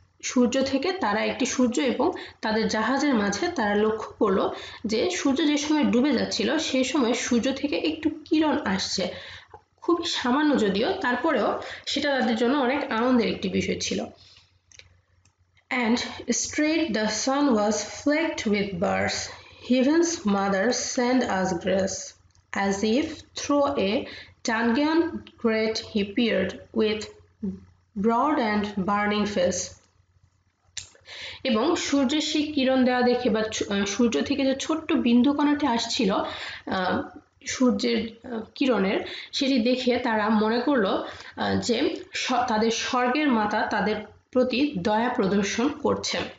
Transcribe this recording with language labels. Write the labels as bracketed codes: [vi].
[bn] সূর্য থেকে তারা একটি সূর্য এবং তাদের জাহাজের মাঝে তারা লক্ষ্য করলো যে সূর্য যে সময় ডুবে যাচ্ছিল সেই সময় সূর্য থেকে একটু কিরণ আসছে, খুব সামান্য যদিও, তারপরেও সেটা তাদের জন্য অনেক আনন্দের একটি বিষয় ছিল। [en] And straight the sun was flecked with birds, heaven's mother sent us grace, as if through a dungeon grate he peered with broad and burning face. [bn] এবং সূর্যের সেই কিরণ দেওয়া দেখে বা সূর্য থেকে যে ছোট্ট বিন্দু কণাটি আসছিল সূর্যের কিরণের, সেটি দেখে তারা মনে করলো যে তাদের স্বর্গের মাতা তাদের প্রতি দয়া প্রদর্শন করছে।